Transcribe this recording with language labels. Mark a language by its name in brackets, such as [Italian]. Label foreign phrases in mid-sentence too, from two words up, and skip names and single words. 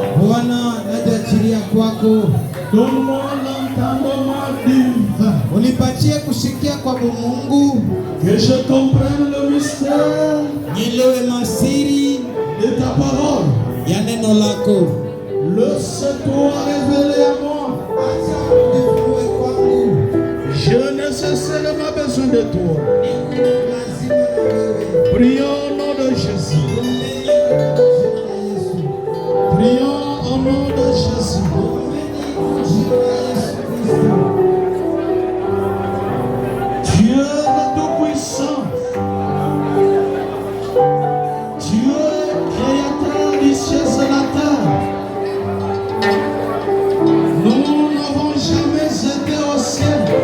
[Swahili] Bwana, najiachilia kwako. [French] Donne-moi l'entendement divin. [Swahili] Unipatie kusikia kwa Mungu. [French] Que je comprenne le mystère. [Swahili] Nielewe masiri [French] de ta parole. [Swahili] Ya neno lako. [French] Laisse-toi révéler à moi. [Swahili] Acha unifunue kwangu. [French] Je nécessairement besoin de toi. Prions au nom de Jésus. Prions au nom de Jésus. Dieu le Tout-Puissant, Dieu créateur du ciel et de la terre, nous n'avons jamais été au ciel.